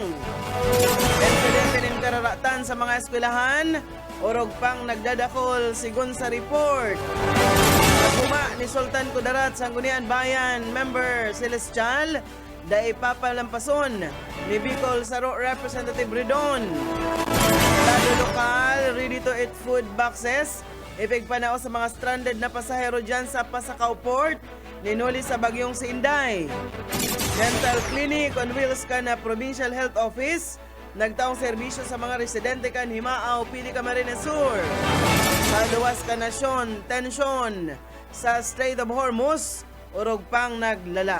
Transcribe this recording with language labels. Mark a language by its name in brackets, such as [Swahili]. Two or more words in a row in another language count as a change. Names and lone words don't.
[Bikol] Presidente ng kararatan sa mga eskwelahan orog pang nagdadakol sigon sa report. Naguma ni Sultan Kudarat Sanggunian Bayan member Celestial da ipapalampason ni Bicol Saro Representative Ridon. Lado lokal, [English] ready to eat food boxes. [Bikol] Ipigpanao sa mga stranded na pasahero dyan sa Pasacao Port. Ninuli sa bagyong si Inday. [English] Dental clinic on wheels [Bikol] ka na Provincial Health Office. Nagtaong serbisyo sa mga residente kan Himao, Pili Camarines Sur. Sa luwas ka nasyon, tensyon sa Strait of Hormuz, urog pang naglala.